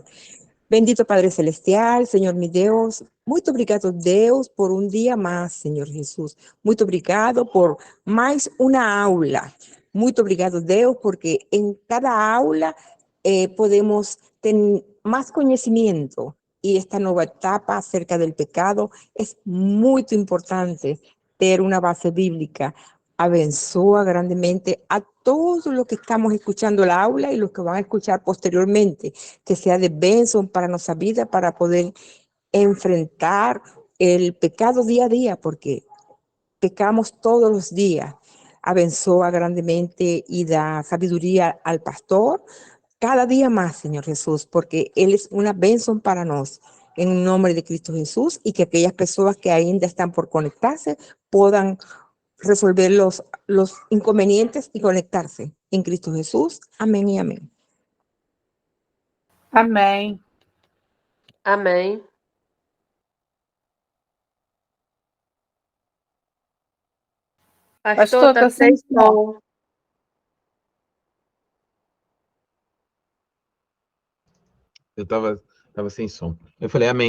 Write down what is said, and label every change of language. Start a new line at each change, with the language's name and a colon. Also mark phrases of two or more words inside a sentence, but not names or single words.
Portuguese: Bendito Padre Celestial, Senhor meu Deus, muito obrigado, Deus, por um dia mais, Senhor Jesus. Muito obrigado por mais uma aula. Muito obrigado, Deus, porque em cada aula podemos ter mais conhecimento. E esta nova etapa
Spanish: acerca del pecado es
Portuguese: muito importante ter uma base bíblica. Abençoa grandemente
Spanish: a todos los que estamos escuchando el aula y los que van a escuchar posteriormente, que sea de bendición para nuestra vida, para poder enfrentar el pecado día a día, porque pecamos todos los días.
Portuguese: Abençoa grandemente
Spanish: y da sabiduría al pastor cada día más, Señor Jesús, porque Él es una bendición para nosotros. En el nombre de Cristo Jesús, y que aquellas personas que ainda están por conectarse puedan resolver los inconvenientes y conectarse en Cristo Jesús. Amén y amén.
Portuguese: Amém. Amém. Pastor, tá sem som. Eu estava sem som. Eu falei, amém.